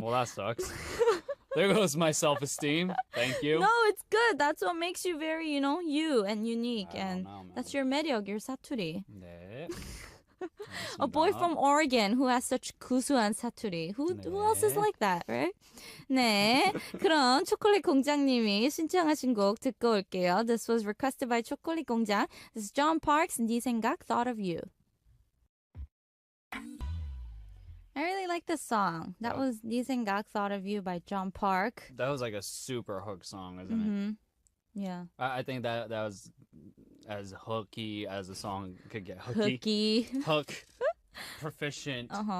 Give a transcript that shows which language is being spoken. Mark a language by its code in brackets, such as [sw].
[en] Well, that sucks. There goes my self-esteem. Thank you. No, it's good. That's what makes you very, you and unique. And that's your 매력, your 사투리. [ko] 네. [en] A boy from Oregon who has such [ko] 구수한 사투리. [en] Who else is like that, right? [ko] 네, 그럼 초콜릿 공장님이 신청하신 곡 듣고 올게요. [en] This was requested by 초콜릿 공장. This is John Park's 네 생각, Thought of You. I really like this song. That was 네 생각, Thought of You by John Park. That was like a super hook song, isn't it? Yeah. I think that was as hooky as a song could get. Hooky. Hook. Proficient.